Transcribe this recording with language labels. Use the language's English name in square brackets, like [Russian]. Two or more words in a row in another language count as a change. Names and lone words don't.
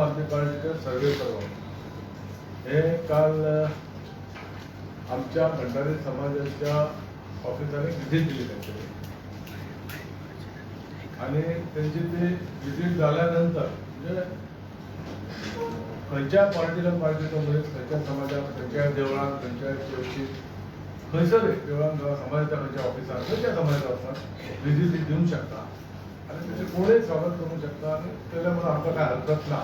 [Konkani] म्युनिसिपालिटीचे सर्वे करवप हे काल आमच्या भंडारी समाजाच्या ऑफिसांनी व्हिजिट दिली त्यांच्याकडे आणि त्यांची ती व्हिजिट झाल्यानंतर म्हणजे खंयच्या [English] political party [Konkani] मनीस खंयच्या समाजाक खंयच्या देवळान खंयच्या चर्चीत खंयसर देवळान समाजाच्या खंयच्या ऑफिसार खंयच्या समाजाचो वचून व्हिजिट दिवंक शकता आणि त्याचे कोणीय स्वागत करूंक शकता आणि केलें म्हणून आमकां काय हरकत ना.